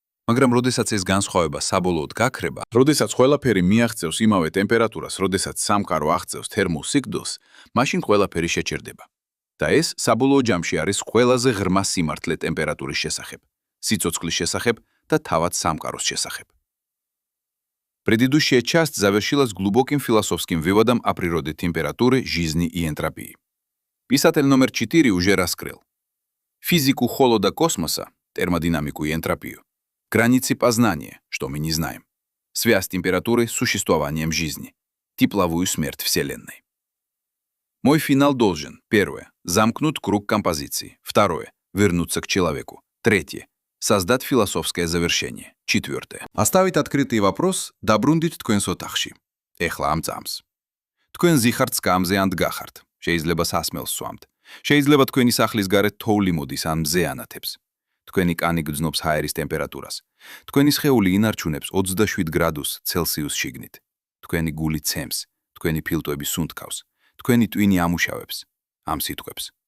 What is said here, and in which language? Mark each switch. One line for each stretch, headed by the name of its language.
Georgian: მაგრამ როდესაც ეს განსხვავება საბოლოოდ გაქრება, როდესაც ყველაფერი მიაღწევს იმავე ტემპერატურას, როდესაც სამყარო აღწევს თერმულ სიკვდილს, მაშინ ყველაფერი შეჩერდება. და ეს საბოლოო ჯამში არის ყველაზე ღრმა სიმართლე ტემპერატურის შესახებ, სიცოცხლის შესახებ და თავად самкарос შესახებ.
Russian: Предыдущая часть завершилась глубоким философским выводом о природе температуры, жизни и энтропии. Писатель номер 4 уже раскрыл физику холода космоса, термодинамику и энтропию, границы познания, что мы не знаем, связь температуры с существованием жизни, тепловую смерть Вселенной. Мой финал должен, первое, замкнуть круг композиции, второе, вернуться к человеку, третье, создать философское завершение, четвертое, оставить открытый вопрос,
Georgian: დაბრუნდით თქვენს ოთახში. ეხლა ამ წამს. თქვენ ზიხართ სკამზე ან დგახართ, შეიძლება სასმელს სვამთ, შეიძლება თქვენი სახლის გარეთ თოვლი მოდის ან მზე ანათებს. თქვენი კანი გრძნობს ჰაერის ტემპერატურას. თქვენი სხეული ინარჩუნებს 27 გრადუს ცელსიუს შიგნით. თქვენი გული ცემს, თქვენი ფილტვები სუნთქავს, თქვენი ტვინი ამუშავებს ამ სიტყვებს.